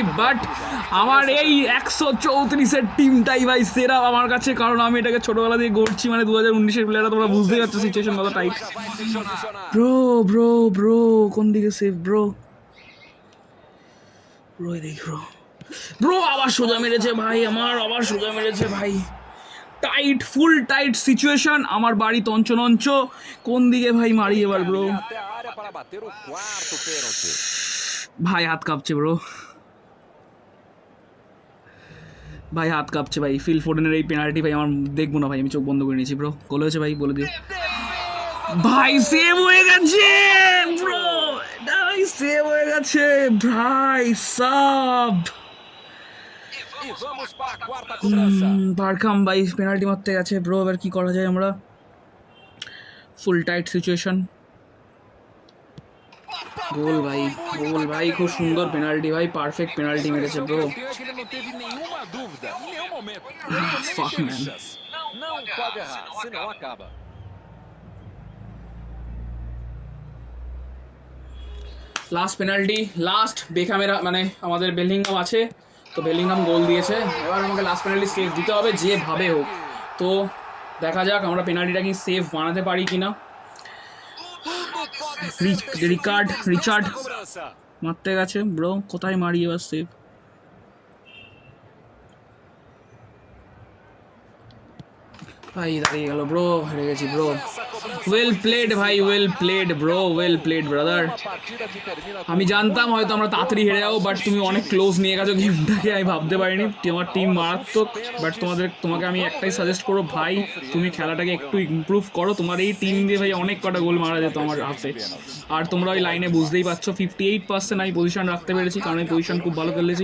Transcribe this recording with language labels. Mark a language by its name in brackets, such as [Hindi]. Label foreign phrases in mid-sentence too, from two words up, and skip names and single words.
[Bangla] বাট আমার এই 134-এর টিমটাই ভাই সেরা আমার কাছে, কারণ আমি এটাকে ছোটোবেলা দিয়ে গড়ছি, মানে 2019-এর প্লেয়াররা, তোমরা বুঝতেই পারছো সিচুয়েশন কত [English] tight bro. bro bro [Bangla] কোন দিকে সেভ ব্রো? ব্রো এদিকে ব্রো। ব্রো আবার সোজা মেরেছে ভাই, আমার আবার সোজা মেরেছে ভাই। [English] full tight situation, [Bangla] আমার বাড়ি তঞ্চনঞ্চ, কোন দিকে ভাই মারি এবার ব্রো? [Portuguese] Até a área para bater o quarto pênalti. [Bangla] ভাই হাত কাঁপছে ব্রো, ভাই হাত কাঁপছে ভাই। ফিল ফোডেনের এই পেনাল্টি ভাই আমার দেখবো না ভাই, আমি চোখ বন্ধ করে নিয়েছি ব্রো। গোল হয়েছে ভাই, বলে দিও ভাই। সেভ হয়ে গেছে ব্রো, এটা ভাই সেভ হয়ে গেছে ভাই সাব। [Portuguese] E vamos para a quarta cobrança. [Bangla] বারখাম ভাই পেনাল্টি মারতে গেছে ব্রো, এবার কি করা যায় আমরা? [English] full tight situation, [Bangla] গোল ভাই, গোল ভাই, খুব সুন্দর পেনাল্টি ভাই, [English] perfect penalty [Bangla] মেরেছে ব্রো। [Portuguese] O que ele não teve nenhuma dúvida, em nenhum momento. Ele nem [English] Fuck, [Portuguese] teve [English] man. [Portuguese] chance. Não pode errar, senão acaba. [English] last penalty, [Bangla] লাস্ট বেখামেরা মানে আমাদের বেলিংহাম আছে, তো বেলিংহাম গোল দিয়েছে, এবার আমাকে [English] last penalty [Bangla] সেভ দিতে হবে যেভাবে হোক। তো দেখা যাক আমরা পেনাল্টিটা কি সেভ বানাতে পারি কিনা। রিচার্ড [Portuguese] Cobrança. [Bangla] মারতে গেছে ব্রো, কোথায় মারি এবার সেভ? ভাই দাঁড়িয়ে গেল ব্রো, হেরে গেছি ব্রো। [English] well played ভাই, well played bro, well played brother. [Portuguese] Uma partida que termina com [Bangla] আমি জানতাম হয়তো আমরা তাড়াতাড়ি হেরে যাবো, বাট তুমি অনেক ক্লোজ নিয়ে গেছো গেমটাকে, আমি ভাবতে পারিনি। তোমার টিম মারাত্মক, বাট তোমাকে আমি একটাই সাজেস্ট করবো ভাই, তুমি খেলাটাকে একটু ইমপ্রুভ করো। তোমার এই টিম দিয়ে ভাই অনেক কটা গোল মারা যেত আমার হাতে। আর তোমরা ওই লাইনে বুঝতেই পারছো 58% আমি পজিশন রাখতে পেরেছি, কারণ আমি পজিশন খুব ভালো খেলেছি।